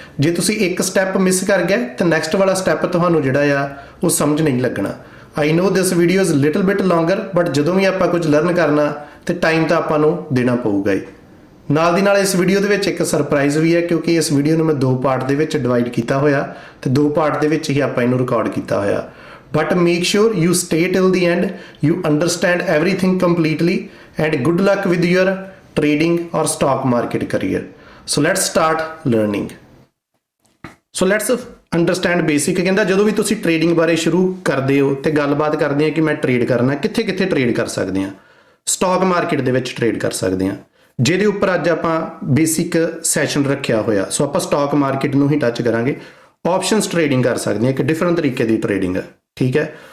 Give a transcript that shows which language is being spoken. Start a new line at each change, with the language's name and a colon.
Punjabi: ਜੇ ਤੁਸੀਂ ਇੱਕ ਸਟੈਪ ਮਿਸ ਕਰ ਗਏ ਤਾਂ ਨੈਕਸਟ ਵਾਲਾ ਸਟੈਪ ਤੁਹਾਨੂੰ ਜਿਹੜਾ ਆ ਉਹ ਸਮਝ ਨਹੀਂ ਲੱਗਣਾ।
English: I know this video is little bit longer, but
Punjabi: ਜਦੋਂ ਵੀ ਆਪਾਂ ਕੁਝ ਲਰਨ ਕਰਨਾ ਤੇ ਟਾਈਮ ਤਾਂ ਆਪਾਂ ਨੂੰ ਦੇਣਾ ਪਊਗਾ ਹੀ। ਨਾਲ ਦੀ ਨਾਲ ਇਸ ਵੀਡੀਓ ਦੇ ਵਿੱਚ ਇੱਕ ਸਰਪ੍ਰਾਈਜ਼ ਵੀ ਹੈ, ਕਿਉਂਕਿ ਇਸ ਵੀਡੀਓ ਨੂੰ ਮੈਂ ਦੋ ਪਾਰਟ ਦੇ ਵਿੱਚ ਡਿਵਾਈਡ ਕੀਤਾ ਹੋਇਆ ਤੇ ਦੋ ਪਾਰਟ ਦੇ ਵਿੱਚ ਹੀ ਆਪਾਂ ਇਹਨੂੰ ਰਿਕਾਰਡ ਕੀਤਾ ਹੋਇਆ।
English: But make sure you stay till the end, you understand everything completely, and good luck with your trading or stock market career. So let's start learning. So let's understand basic।
Punjabi: ਕਹਿੰਦਾ ਜਦੋਂ ਵੀ ਤੁਸੀਂ trading ਬਾਰੇ ਸ਼ੁਰੂ ਕਰਦੇ ਹੋ ਤੇ ਗੱਲਬਾਤ ਕਰਦੇ ਆ ਕਿ ਮੈਂ ਟ੍ਰੇਡ ਕਰਨਾ, ਕਿੱਥੇ ਕਿੱਥੇ ਟ੍ਰੇਡ ਕਰ ਸਕਦੇ ਆ। ਸਟਾਕ ਮਾਰਕੀਟ ਦੇ ਵਿੱਚ ਟ੍ਰੇਡ ਕਰ ਸਕਦੇ ਆ, ਜਿਹਦੇ ਉੱਪਰ ਅੱਜ ਆਪਾਂ ਬੇਸਿਕ ਸੈਸ਼ਨ ਰੱਖਿਆ ਹੋਇਆ। ਸੋ ਆਪਾਂ ਸਟਾਕ ਮਾਰਕੀਟ ਨੂੰ ਹੀ ਟੱਚ ਕਰਾਂਗੇ। ਆਪਸ਼ਨਸ ਟ੍ਰੇਡਿੰਗ ਕਰ ਸਕਦੇ ਆ, ਇੱਕ ਡਿਫਰੈਂਟ ਤਰੀਕੇ ਦੀ ਟ੍ਰੇਡਿੰਗ ਹੈ, ਠੀਕ ਹੈ।